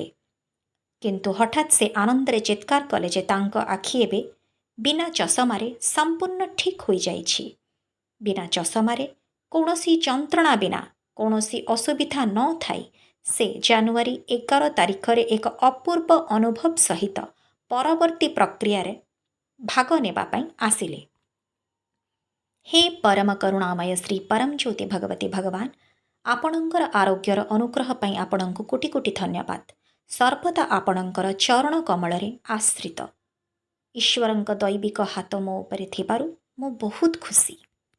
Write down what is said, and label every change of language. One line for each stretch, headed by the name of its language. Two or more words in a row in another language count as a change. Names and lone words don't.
Odia: କିନ୍ତୁ ହଠାତ୍ ସେ ଆନନ୍ଦରେ ଚିତ୍କାର କଲେ ଯେ ତାଙ୍କ ଆଖି ଏବେ ବିନା ଚଷମାରେ ସମ୍ପୂର୍ଣ୍ଣ ଠିକ୍ ହୋଇ ଯାଇଛି। ବିନା ଚଷମାରେ କୌଣସି ଯନ୍ତ୍ରଣା ବିନା କୌଣସି ଅସୁବିଧା ନ ଥାଇ ସେ ଜାନୁଆରୀ 11 ତାରିଖ ରେ ଏକ ଅପୂର୍ବ ଅନୁଭବ ସହିତ ପରବର୍ତ୍ତୀ ପ୍ରକ୍ରିୟା ରେ ଭାଗ ନେବା ପାଇଁ ଆସିଲେ। ହେ ପରମ କରୁଣାମୟ ଶ୍ରୀ ପରମଜ୍ୟୋତି ଭଗବତୀ ଭଗବାନ, ଆପଣଙ୍କର ଆରୋଗ୍ୟର ଅନୁଗ୍ରହ ପାଇଁ ଆପଣଙ୍କୁ କୋଟି କୋଟି ଧନ୍ୟବାଦ। ସର୍ବଦା ଆପଣଙ୍କର ଚରଣ କମଳ ରେ ଆଶ୍ରିତ। ଈଶ୍ୱରଙ୍କ ଦୈବିକ ହାତ ମୋ ଉପରେ ଥିବାରୁ ମୁଁ ବହୁତ ଖୁସି।